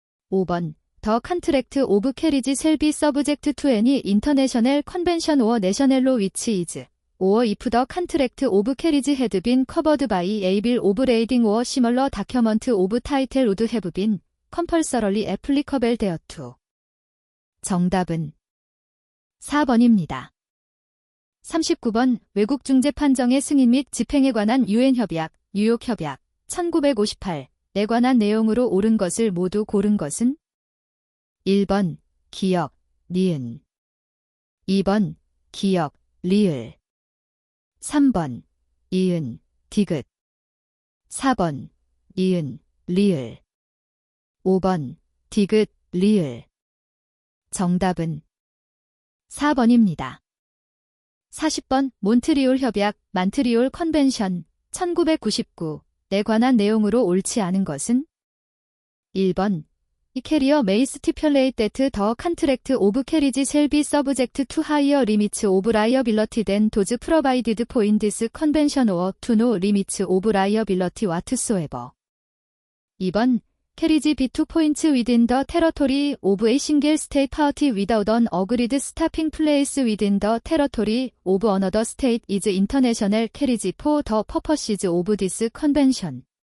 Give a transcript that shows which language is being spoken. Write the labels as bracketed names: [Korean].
[English] 5번 The contract of carriage shall be subject to any international convention or national law which is, or if the contract of carriage had been covered by a bill of lading or similar document of title would have been compulsorily applicable thereto. [Korean] 정답은 4번입니다. 39번 외국 중재 판정의 승인 및 집행에 관한 유엔 협약, 뉴욕 협약 1958에 관한 내용으로 옳은 것을 모두 고른 것은 1번 기역, 니은 2번 기역, 리을 3번 이은, 디귿 4번 이은, 리을 5번 디귿, 리을 정답은 4번입니다. 40번 몬트리올 협약, 만트리올 컨벤션 1999에 관한 내용으로 옳지 않은 것은 1번 [English] 이 carrier may stipulate that the contract of carriage shall be subject to higher limits of liability than those provided for in this convention or to no limits of liability whatsoever. 2번 carriage B2 points within the territory of a single state party without an agreed stopping place within the territory of another state is international carriage for the purposes of this convention.